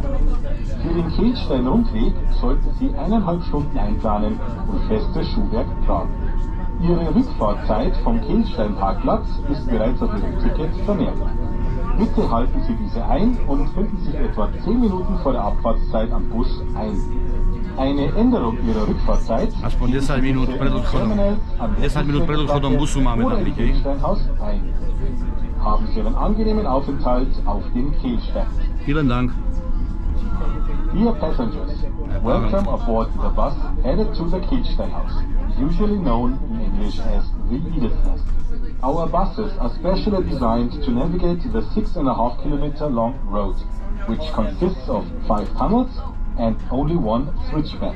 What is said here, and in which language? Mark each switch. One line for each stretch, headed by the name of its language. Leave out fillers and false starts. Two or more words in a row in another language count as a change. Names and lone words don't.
German: Für den Kehlstein-Rundweg sollten Sie 1,5 Stunden einplanen und festes Schuhwerk tragen. Ihre Rückfahrtzeit vom Kehlstein-Parkplatz ist bereits auf Ihrem Ticket vermerkt. Bitte halten Sie diese ein und finden sich etwa 10 Minuten vor der Abfahrtszeit am Bus ein. Eine Änderung Ihrer Rückfahrtzeit
Slovak: Aspoň 10 minút pred odchodom. 10 minút pred odchodom busu máme tam byť, hej?
German: Haben Sie einen angenehmen Aufenthalt auf dem Kehlstein. Vielen Dank.
English: Dear passengers, welcome aboard the bus headed to the Kehlsteinhaus, usually known in English as the Edith's Nest. Our buses are specially designed to navigate the 6.5 kilometer long road, which consists of 5 tunnels and only 1 switchback.